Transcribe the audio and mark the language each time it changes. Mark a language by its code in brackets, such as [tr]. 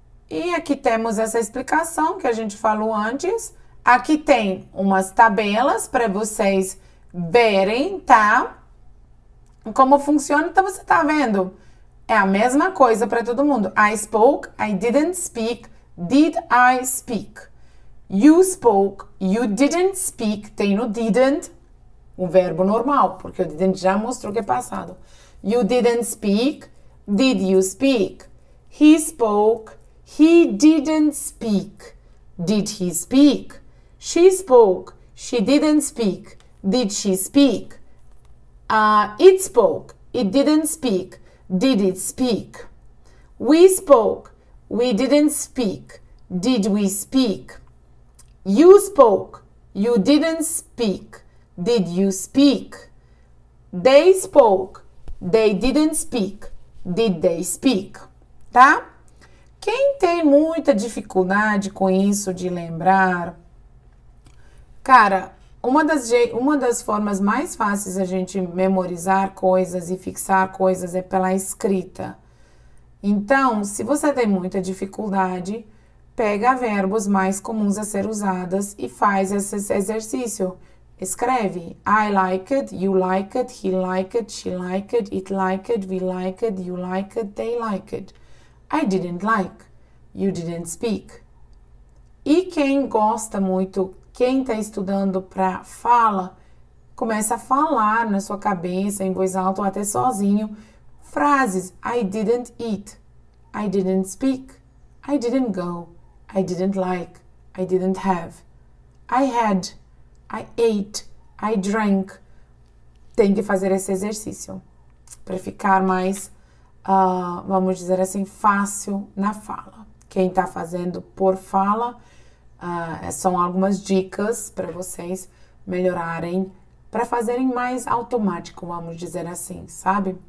[pt] E aqui temos essa explicação que a gente falou antes. Aqui tem umas tabelas para vocês verem, tá? Como funciona, então você tá vendo? É a mesma coisa para todo mundo. [en] I spoke, I didn't speak, did I speak? You spoke, you didn't speak, [pt] tem no didn't, o verbo normal, porque o didn't já mostrou que é passado. [en] You didn't speak, did you speak? He spoke, he didn't speak, did he speak? She spoke, she didn't speak, did she speak? It spoke, it didn't speak, did it speak? We spoke, we didn't speak, did we speak? You spoke, you didn't speak, did you speak? They spoke, they didn't speak, did they speak? [pt] Tá? Quem tem muita dificuldade com isso de lembrar, cara, uma das formas mais fáceis a gente memorizar coisas e fixar coisas é pela escrita. Então, se você tem muita dificuldade, pega verbos mais comuns a ser usados e faz esse exercício. Escreve [en] I like it, you like it, he like it, she like it, it like it, we like it, you like it, they like it. I didn't like, you didn't speak. [pt] E quem gosta muito, quem está estudando para fala, começa a falar na sua cabeça, em voz alta ou até sozinho, frases. [en] I didn't eat, I didn't speak, I didn't go, I didn't like, I didn't have, I had, I ate, I drank. [pt] Tem que fazer esse exercício para ficar mais, vamos dizer assim, fácil na fala. Quem está fazendo por fala, são algumas dicas para vocês melhorarem, para fazerem mais automático, vamos dizer assim, sabe?